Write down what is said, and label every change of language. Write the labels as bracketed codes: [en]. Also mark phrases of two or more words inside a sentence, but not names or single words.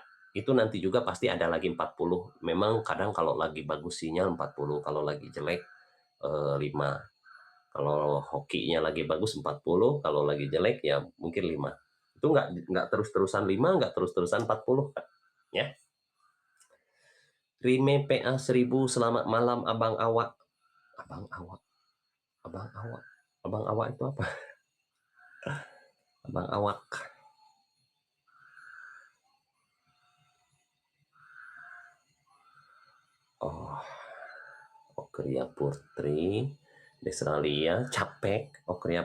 [id] Itu nanti juga pasti ada lagi 40. Memang kadang kalau lagi bagus sinyal 40, kalau lagi jelek 5. Kalau hokinya lagi bagus 40, kalau lagi jelek ya mungkin 5. Itu enggak terus-terusan 5, enggak terus-terusan 40 Kak. Ya. Rime PA 1000, selamat malam Abang Awak. Abang Awak. Abang Awak. Abang Awak itu apa? Abang Awak. Oh, Okria Putri, Desralia, Capek, Okria